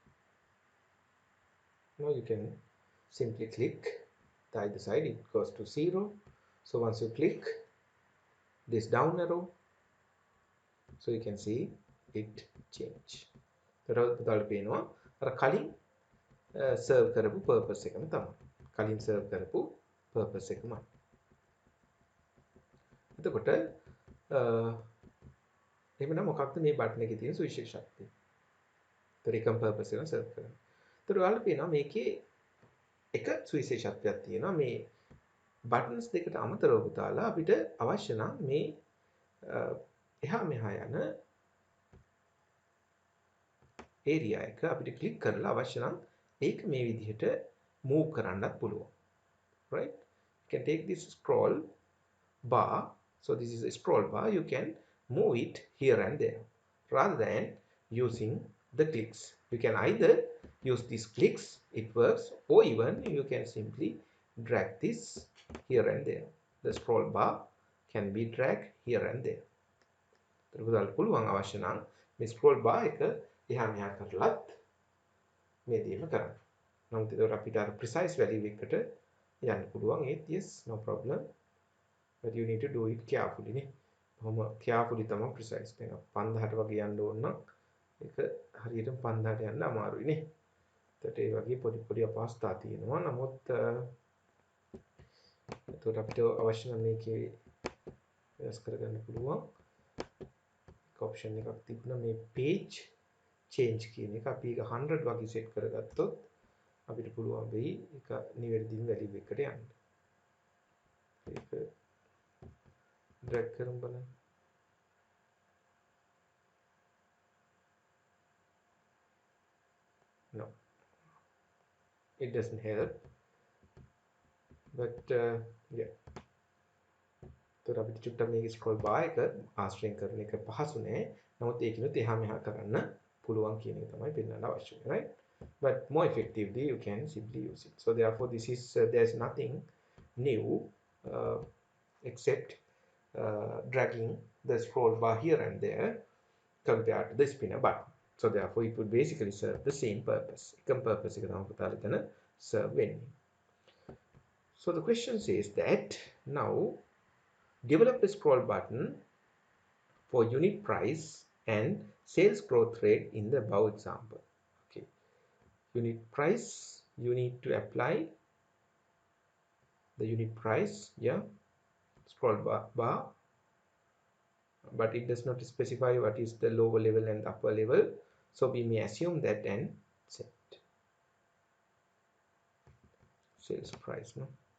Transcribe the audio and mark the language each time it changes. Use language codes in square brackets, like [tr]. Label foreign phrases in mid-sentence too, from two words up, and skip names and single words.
[en] Now you can simply click the either side, it goes to 0. So once you click this down arrow, so you can see it change. [si] serve කරපු purpose එකම තමයි. කලින් serve කරපු purpose එකමයි. එතකොට එහෙනම් මොකක්ද මේ බටන් එකේ තියෙන සුවිශේෂත්වය? ඒතර එකම purpose එක serve කරනවා. ඒතර ඔයාලට පේනවා මේකේ එක සුවිශේෂත්වයක් තියෙනවා. මේ buttons දෙකට අමතරව පුතාලා අපිට අවශ්‍ය නම් මේ එහා මෙහා යන area එක අපිට click කරලා අවශ්‍ය නම් ඒක මේ විදිහට move කරන්නත් පුළුවන්. [en] Right? You can take this scroll bar. So this is a scroll bar. You can move it here and there rather than using the clicks. You can either use these clicks, it works, or even you can simply drag this here and there. The scroll bar can be dragged here and there. [si] තරපුදාල පුළුවන් අවශ්‍ය නම් මේ [en] scroll bar [si] එක එහා මෙහා කරලත් මේ දේම කරන්න. නමුත් ඒකට අපිට අර [en] precise value [si] එකට යන්න පුළුවන්. [en] ඒත් yes, no problem. But you need to do it carefully නේ. [si] බොහොම carefully තමයි precise. දැන් 5000ට වගේ යන්න ඕන නම් ඒක හරියටම 5000ට යන්න අමාරුයි නේ. ඒකට ඒ වගේ පොඩි අපහසුතා තියෙනවා. නමුත් ඒකට අපිට අවශ්‍ය නම් මේකේ වෙනස් කරගන්න පුළුවන්. option එකක් තිබුණා මේ [en] page change [si] කියන එක. අපි ඒක 100 වගේ set කරගත්තොත් අපිට පුළුවන් වෙයි ඒක නිවැරදිම value එකට යන්න. ඒක drag කරමු බලන්න. [en] No, it doesn't help, but yeah. [si] तो අපිට චුට්ටක් මේක [en] scroll bar [si] එක ආශ්‍රයෙන් කරන එක පහසු නෑ. නමුත් ඒකිනුත් එහා මෙහා කරන්න පුළුවන් කියන එක තමයි පෙන්වන්න අවශ්‍ය වෙන්නේ, [en] right? But more effectively you can simply use it. So therefore this is there's nothing new except dragging the scroll bar here and there compared to the spinner button. So therefore it would basically serve the same purpose. [si] එකම purpose එක තමයි පුතාලා එතන serve වෙන්නේ. [en] So the question says that now develop a scroll button for unit price and sales growth rate in the above example. Okay, unit price, you need to apply the unit price, yeah, scroll bar, but it does not specify what is the lower level and upper level, so we may assume that and set sales price, no?